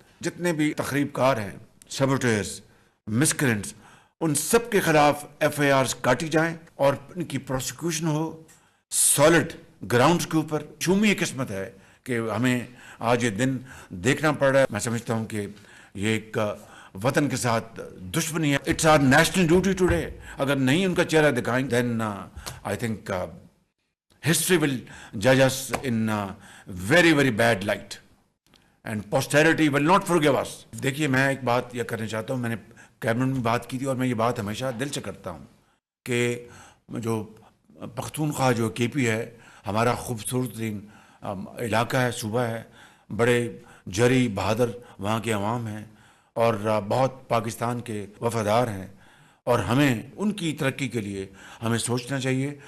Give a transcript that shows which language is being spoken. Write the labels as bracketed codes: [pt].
[ur] جتنے بھی تخریب کار ہیں، سیبوٹیئرز، مسکرنٹس، ان سب کے خلاف ایف آئی آرز کاٹی جائیں اور ان کی پروسیکیوشن ہو سالڈ گراؤنڈز کے اوپر. شومی قسمت ہے کہ ہمیں آج یہ دن دیکھنا پڑ رہا ہے. میں سمجھتا ہوں کہ یہ ایک وطن کے ساتھ دشمنی ہے. [en] It's our national duty today. [ur] اگر نہیں ان کا چہرہ دکھائیں [en] Then I think history will judge us in a very very bad light and posterity will not forgive us. [ur] دیکھیے میں ایک بات یہ کرنا چاہتا ہوں، میں نے کیبنٹ میں بات کی تھی اور میں یہ بات ہمیشہ دل سے کرتا ہوں کہ جو پختونخوا جو کے پی ہے، ہمارا خوبصورت ترین علاقہ ہے، صوبہ ہے، بڑے جری بہادر وہاں کے عوام ہیں اور بہت پاکستان کے وفادار ہیں، اور ہمیں ان کی ترقی کے لیے ہمیں سوچنا چاہیے.